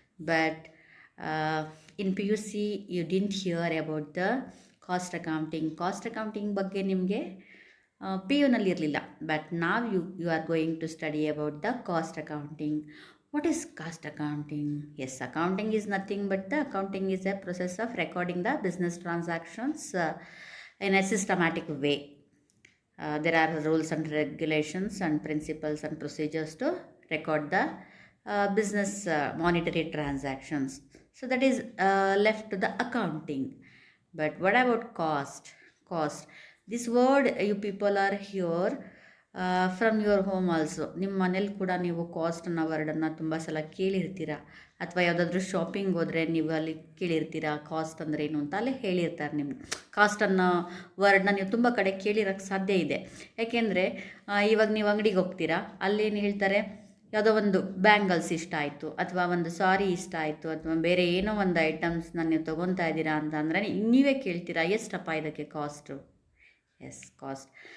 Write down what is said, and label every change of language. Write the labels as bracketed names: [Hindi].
[English] but in P U C you didn't hear about the cost accounting [Kannada] ಬಗ್ಗೆ ನಿಮಗೆ P ಯುನಲ್ಲಿ ಇರಲಿಲ್ಲ. [English] But ನಾವ್ you are going to study about the cost accounting. What is cost accounting? Yes, accounting is nothing but the accounting is a process of recording the business transactions in a systematic way. There are rules and regulations and principles and procedures to record the business monetary transactions. So that is left to the accounting. But what about cost? This word you people are here from your home also. [Kannada] ನಿಮ್ಮ ಮನೇಲಿ ಕೂಡ ನೀವು cost ಅನ್ನೋ ವರ್ಡನ್ನು ತುಂಬ ಸಲ ಕೇಳಿರ್ತೀರ, ಅಥವಾ ಯಾವುದಾದ್ರೂ shopping ಹೋದರೆ ನೀವು ಅಲ್ಲಿ ಕೇಳಿರ್ತೀರ ಕಾಸ್ಟ್ ಅಂದರೆ ಏನು ಅಂತ, ಅಲ್ಲಿ ಹೇಳಿರ್ತಾರೆ ನಿಮ್ಗೆ. ಕಾಸ್ಟ್ ಅನ್ನೋ ವರ್ಡ್ನ ನೀವು ತುಂಬ ಕಡೆ ಕೇಳಿರೋಕ್ಕೆ ಸಾಧ್ಯ ಇದೆ. ಯಾಕೆಂದರೆ ಇವಾಗ ನೀವು ಅಂಗಡಿಗೆ ಹೋಗ್ತೀರಾ, ಅಲ್ಲೇನು ಹೇಳ್ತಾರೆ, ಯಾವುದೋ ಒಂದು ಬ್ಯಾಂಗಲ್ಸ್ ಇಷ್ಟ ಆಯಿತು, ಅಥವಾ ಒಂದು ಸಾರಿ ಇಷ್ಟ ಆಯಿತು, ಅಥವಾ ಬೇರೆ ಏನೋ ಒಂದು ಐಟಮ್ಸ್ನ ನೀವು ತೊಗೊತಾ ಇದ್ದೀರಾ ಅಂತ ಅಂದರೆ ನೀವೇ ಕೇಳ್ತೀರಾ, ಎಷ್ಟಪ್ಪ ಇದಕ್ಕೆ ಕಾಸ್ಟು? S, cost.